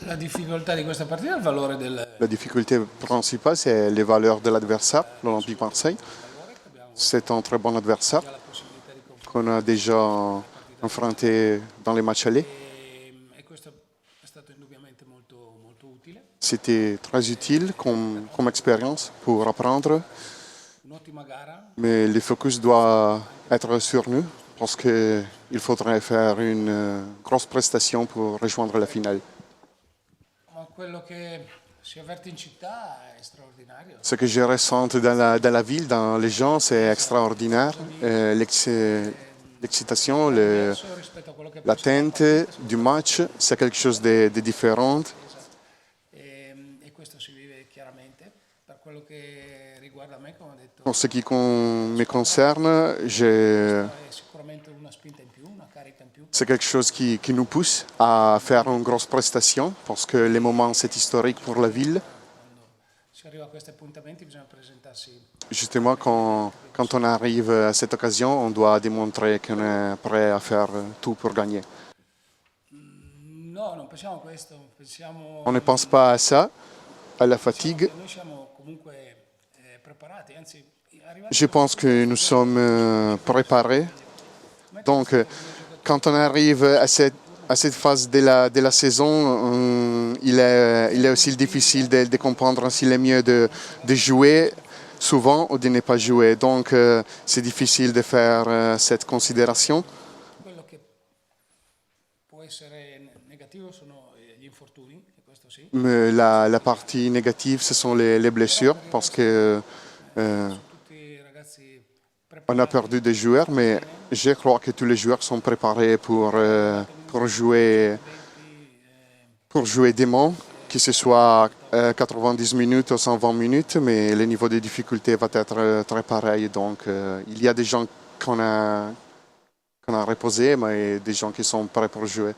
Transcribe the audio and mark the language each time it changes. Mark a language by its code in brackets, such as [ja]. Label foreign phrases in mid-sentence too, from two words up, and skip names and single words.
[it] La difficoltà di questa partita è il valore [fr] La difficulté principale, c'est les valeurs de l'adversaire, l'Olympique Marseille. C'est un très bon adversaire [it] la possibilità di [fr] qu'on a [it] confrontarsi [fr] déjà affronté dans les matchs allés. [it] e questo è stato indubbiamente molto utile. [fr] C'était très utile comme expérience pour apprendre, [it] Un'ottima gara, [fr] mais le focus doit être sur nous parce qu'il faudrait faire une grosse prestation pour rejoindre la finale. [it] ma quello che si avverte in città è straordinario. [fr] Ce que je ressens dans la ville, dans les gens, c'est extraordinaire. L'excitation, [it] Adesso rispetto a quello che può essere [fr] l'attente du match, c'est quelque chose de différent. [it] e questo si vive chiaramente. Per quello che riguarda me, come ho detto, [fr] En ce qui me concerne, [it] è sicuramente una spinta in più, una carica in più. [fr] c'est quelque chose qui nous pousse à faire une grosse prestation parce que les moments, c'est historique pour la ville. [it] Quando si arriva a questi appuntamenti bisogna presentarsi. [fr] Justement, quand on arrive à cette occasion, on doit démontrer qu'on est prêt à faire tout pour gagner. [it] No, non pensiamo a questo, pensiamo [fr] On ne pense pas à ça, à la fatigue. [it] che noi siamo comunque preparati, anzi arrivati [fr] Je pense que nous sommes préparés. Donc, quand on arrive à cette phase de la saison, il est aussi difficile de comprendre s'il est mieux de jouer souvent ou de ne pas jouer. Donc, c'est difficile de faire cette considération. [it] quello che può essere negativo sono gli infortuni, e questo sì. [fr] Mais la partie négative, ce sont les blessures parce que [it] Tutti i ragazzi [fr] on a perdu des joueurs, mais je crois que tous les joueurs sont préparés pour jouer dément, que ce soit 90 minutes ou 120 minutes, mais le niveau de difficulté va être très pareil. Donc, il y a des gens qu'on a reposés, mais des gens qui sont prêts pour jouer.